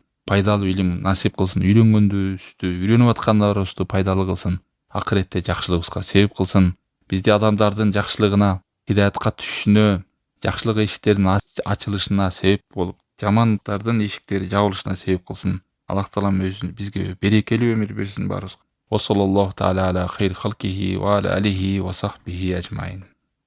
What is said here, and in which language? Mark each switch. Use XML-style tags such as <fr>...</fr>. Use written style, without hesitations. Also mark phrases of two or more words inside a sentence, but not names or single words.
<ky>Пайдалуу илим насип кылсын. Үйрөнгөнүбүздү, үйрөнүп аткандарыбызды пайдалуу кылсын. Акыретте жакшылыгыбызга себеп кылсын. Бизди адамдардын жакшылыгына, хидаятка түшүшүнө, жакшылык эшиктеринин ачылышына себеп болуп, жамандыктардын эшиктери жабылышына себеп кылсын. Аллах таалам өзү бизге берекелүү өмүр берсин баарыбызга.</ky> <ar>وصلى الله تعالى على خير خلقه وعلى آله وصحبه أجمعين.</ar>